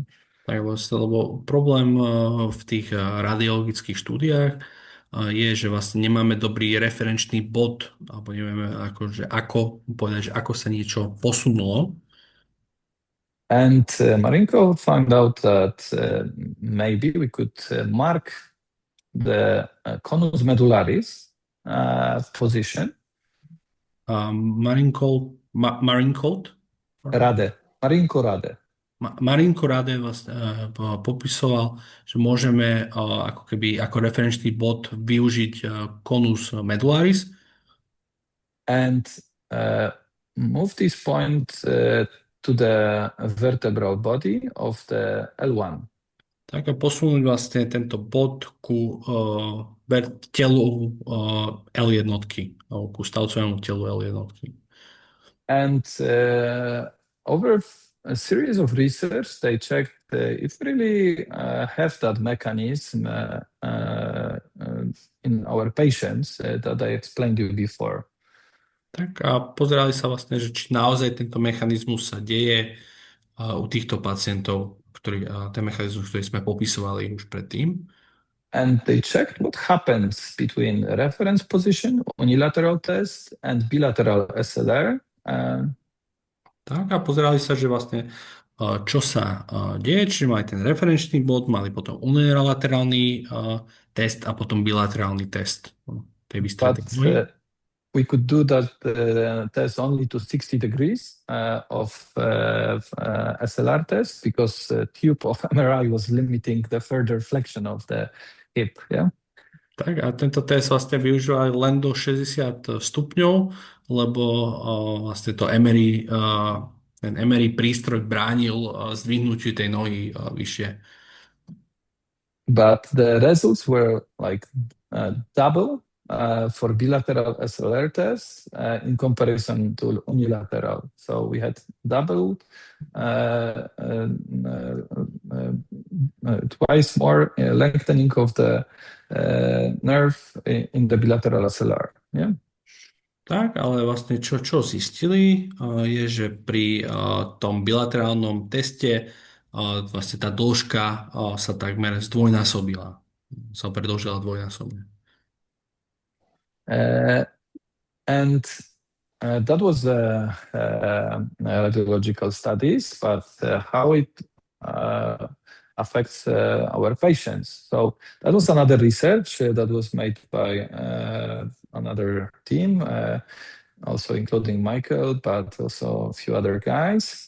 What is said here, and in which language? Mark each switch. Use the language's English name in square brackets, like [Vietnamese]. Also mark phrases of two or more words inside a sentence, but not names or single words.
[Slovak] Tak vlastne, lebo problém v tých radiologických štúdiách je, že vlastne nemáme dobrý referenčný bod, alebo nevieme ako povedať, že ako sa niečo posunulo. [English] And Marinko found out that maybe we could mark the [Latin] conus medullaris [English] position. [Slovak] Marinko Rade vlastne popisoval, že môžeme ako keby ako referenčný bod využiť [Latin] conus medullaris. [English] And move this point to the vertebral body of the L1. [Slovak] Tak a posunúť vlastne tento bod ku telu L1, ku stavcovému telu L1. [English] And over a series of research, they checked if really have that mechanism in our patients that I explained you before. [Slovak] Tak a pozerali sa vlastne, že či naozaj tento mechanizmus sa deje u týchto pacientov, ten mechanizmus, ktorý sme popisovali už predtým. [English] And they checked what happens between reference position, unilateral test, and bilateral SLR. [Slovak] Tak a pozerali sa, že vlastne čo sa deje, čiže mali ten referenčný bod, mali potom unilaterálny test a potom bilaterálny test tej vystretej. [English] We could do that test only to 60 degrees of SLR test because the tube of MRI was limiting the further flexion of the hip. Yeah? [Slovak] Tak a tento test vlastne využívali len do 60 stupňov, lebo vlastne to ten MRI prístroj bránil zdvihnutiu tej nohy vyššie. [English] But the results were like double for bilateral SLR test in comparison to unilateral. So we had double, twice more lengthening of the nerve in the bilateral SLR. Yeah? [Slovak] Tak, ale vlastne čo zistili, je, že pri tom bilaterálnom teste vlastne tá dĺžka sa takmer zdvojnásobila. Sa predĺžila dvojnásobne. [English] And that was radiological studies, but how it affects our patients. So that was another research that was made by another team, also including Michael, but also a few other guys.